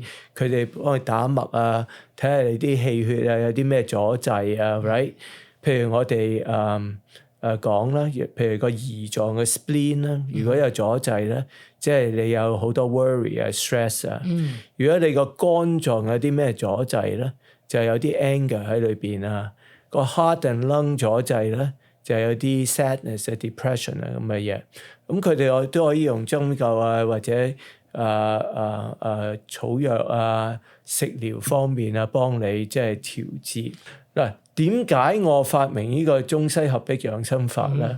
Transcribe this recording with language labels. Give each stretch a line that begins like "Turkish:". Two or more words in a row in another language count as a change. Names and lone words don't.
Cantonese: 佢哋幫佢打脈啊，睇下你啲氣血啊有啲咩阻滯啊 ，right？譬如我哋講啦，譬如個胰臟嘅 spleen 啦，如果有阻滯咧，即係你有好多 worry 啊、stress 啊。如果你個肝臟有啲咩阻滯咧，就有啲 anger 喺裏邊啊。個
English: heart and lung
Cantonese: 阻滯咧，就有啲 sadness 啊、depression 啊咁嘅嘢。咁佢哋都可以用針灸啊，或者草藥啊、食療方面啊，幫你即係調節。嗱，點解我發明呢個中西合璧養生法咧？